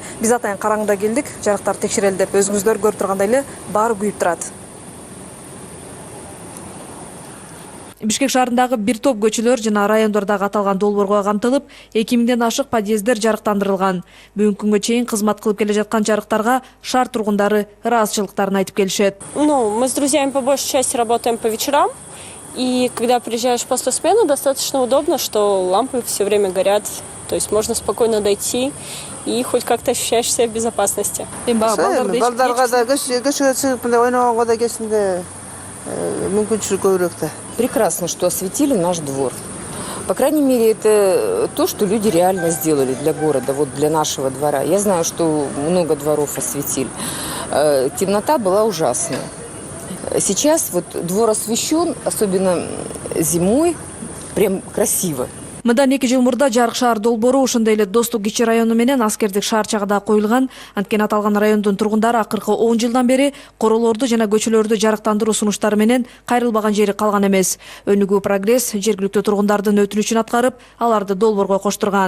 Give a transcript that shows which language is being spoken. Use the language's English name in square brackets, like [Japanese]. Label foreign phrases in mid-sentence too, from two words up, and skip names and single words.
[Kyrgyz] Биз атайын караңгыда келдик, жарыктар текшерели деп. Өзүңүздөр көрүп тургандай эле баары күйүп турат. Бишкек шаарындагы бир топ көчөлөр жана райондордогу аталган долбоорго камтылып, 2000ден ашык подъезддер жарыктандырылган. Бүгүнкү күнгө чейин кызмат кылып келе жаткан жарыктарга шаар тургундары ыраазычылыктарын айтып келишет. [Russian] Мы с друзьями по большей части работаем по вечерам, и когда приезжаешь после смены, достаточно удобно, что лампы все время горят, то есть можно спокойно дойти и хоть как-то ощущаешь себя в безопасности. Прекрасно, что осветили наш двор. По крайней мере, это то, что люди реально сделали для города, вот для нашего двора. Я знаю, что много дворов осветили. Темнота была ужасная. Сейчас вот двор освещен, особенно зимой, прям красиво. [Kyrgyz] Мындан 2 жыл мурда жарык шаар долбоору ошондой эле Достук кичи району менен Аскердик шаарчага да коюлган. Анткени аталган райондун тургундары акыркы 10 жылдан бери королорду жана көчөлөрдү жарыктандыруу сунуштары менен кайрылбаган жери калган эмес. Өнүгүү прогресс жергиликтүү тургундардын өтүнүчүн аткарып, аларды долбоорго коштурган.